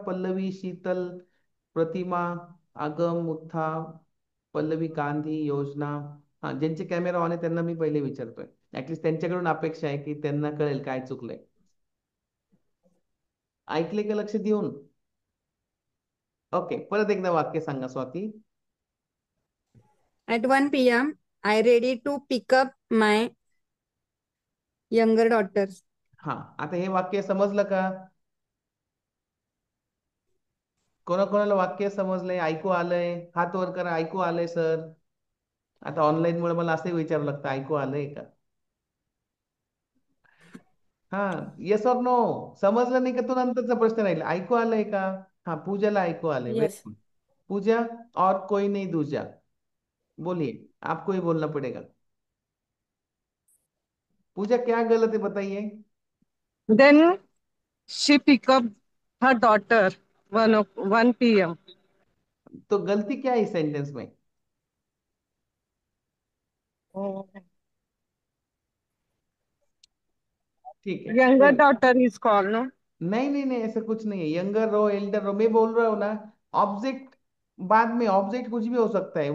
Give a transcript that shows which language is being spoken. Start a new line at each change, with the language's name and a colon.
Marathi: पल्लवी, शीतल, प्रतिमा, आगम, मुथा, पल्लवी, गांधी, योजना. हा, ज्यांचे कॅमेरा ऑन आहे त्यांना मी पहिले विचारतोय. ऍटलीस्ट त्यांच्याकडून अपेक्षा आहे की त्यांना कळेल काय चुकलंय. ऐकले का लक्ष देऊन? ओके, परत एकदा वाक्य सांगा Swati.
English: At 1 p.m. I ready to pick up my younger daughters.
Marathi: हा, आता हे वाक्य समजलं का? कोणाकोणाला वाक्य समजलंय, ऐकू आलंय? हात वर करा, ऐकू आलंय सर. आता ऑनलाईन मुळे मला असंही विचारावं लागतं, ऐकू आलंय का? हा,
Hindi: येस और नो.
Marathi: समजलं नाही का, तो नंतरचा प्रश्न राहील. ऐकू आलंय का? हा, पूजाला ऐकू आलंय. Very
English: Yes good.
Hindi: पूजा, और कोई नहीं दूजा, बोलिए, आपको ही बोलना पड़ेगा. पूजा, क्या गलत है बताइए.
English: Then she pick up her daughter 1 p.m.
Hindi: तो गलती क्या है इस सेंटेंस में? ठीक है,
English: Younger
Hindi: कोई
English: daughter is called, no?
Hindi: नहीं नहीं नहीं, ऐसा कुछ नहीं है. यंगर रो, एल्डर रो, मैं बोल रहा हूँ ना. ऑब्जेक्ट बाद में, ऑब्जेक्ट कुछ भी हो सकता है.